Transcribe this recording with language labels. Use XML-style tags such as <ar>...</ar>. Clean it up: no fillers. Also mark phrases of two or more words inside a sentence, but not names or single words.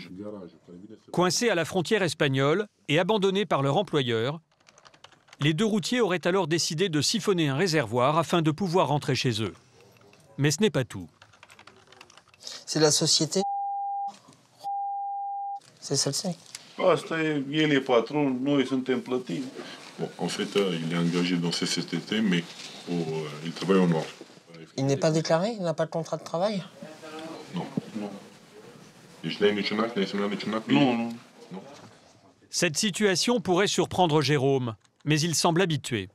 <fr>Coincés à la frontière espagnole et abandonnés par leur employeur, les 2 routiers auraient alors décidé de siphonner un réservoir afin de pouvoir rentrer chez eux. Mais ce n'est pas tout. C'est la société. C'est celle-ci.</fr> <ro>Asta e, el e patron, noi suntem plătiți.</ro> <fr>Bon, en fait, il est engagé dans ces sociétés, mais il travaille au noir. Il n'est pas déclaré? Il n'a pas de contrat de travail? Non. Non. Cette situation pourrait surprendre Jérôme, mais il semble habitué.</fr>